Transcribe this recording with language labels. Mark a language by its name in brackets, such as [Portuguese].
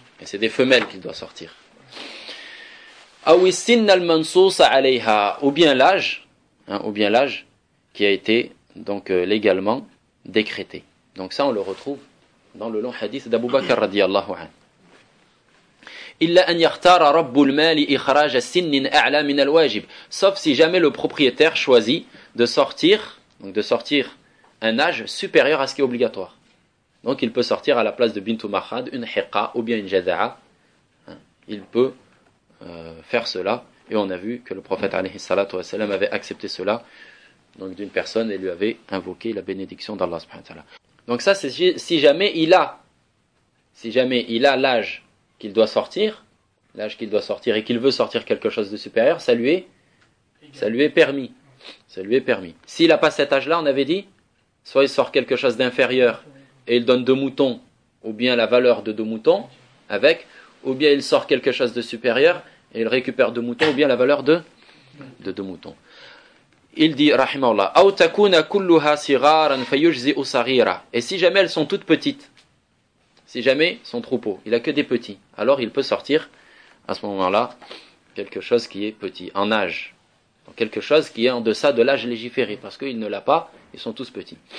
[French] Et c'est des femelles qu'il doit sortir. Ou bien l'âge, hein, ou bien l'âge qui a été donc légalement décrété. Donc ça, on le retrouve dans le long hadith d'Abu Bakr radiallahu anhu. [Arabic] إلا أن يختار رب المال إخراج سن أعلى من الواجب. [French] Sauf si jamais le propriétaire choisit de sortir un âge supérieur à ce qui est obligatoire. Donc il peut sortir à la place de Bintou Mahad une Hiqa ou bien une Jada'a. Il peut faire cela. Et on a vu que le prophète alayhi salatu wa sallam avait accepté cela donc d'une personne et lui avait invoqué la bénédiction d'Allah subhanahu wa ta'ala. Donc ça, c'est si jamais il a l'âge qu'il doit sortir, l'âge qu'il doit sortir et qu'il veut sortir quelque chose de supérieur, ça lui est permis. Ça lui est permis. S'il n'a pas cet âge-là, on avait dit, soit il sort quelque chose d'inférieur et il donne 2 moutons, ou bien la valeur de 2 moutons avec, ou bien il sort quelque chose de supérieur et il récupère 2 moutons, ou bien la valeur de 2 moutons. Il dit, [Arabic] rahimahullah, أَوْ تَكُونَ كُلُّهَا صِغَارًا فَيُجْزِئُ صَغِيرًا. [French] Et si jamais elles sont toutes petites, si jamais son troupeau, il n'a que des petits, alors il peut sortir à ce moment-là quelque chose qui est petit, en âge. Donc quelque chose qui est en deçà de l'âge légiféré, parce qu'il ne l'a pas, ils sont tous petits.